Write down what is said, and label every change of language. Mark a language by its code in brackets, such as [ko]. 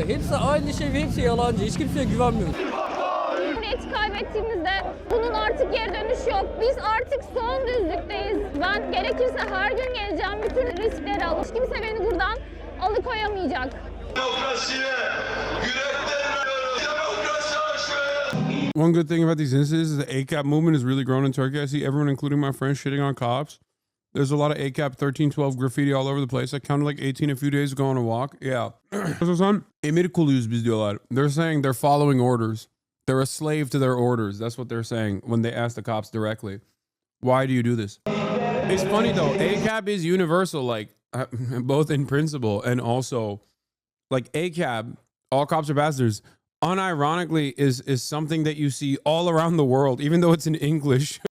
[tr] Hepsi aynı şey ve hepsi yalancı. Hiç kimseye güvenmiyoruz. Cumhuriyeti kaybettiğimizde bunun artık geri dönüşü yok. Biz artık son düzlükteyiz. Ben gerekirse her gün geleceğim. Bütün riskleri alır. Hiç kimse beni buradan alıkoyamayacak. Demokrasiye yürekten veriyoruz. Demokrasi aşkı. [en] One good thing about these incidents is the ACAP movement has really grown in Turkey. I see everyone, including my friends, shitting on cops. There's a lot of ACAB 1312 graffiti all over the place. I counted like 18 a few days ago on a walk. Yeah. [tr] Hasan, emir kuluyuz biz diyorlar. [en] They're saying they're following orders. They're a slave to their orders. That's what they're saying when they ask the cops directly. Why do you do this? It's funny though. ACAB is universal, like both in principle and also like ACAB, all cops are bastards, unironically is something that you see all around the world, even though it's in English.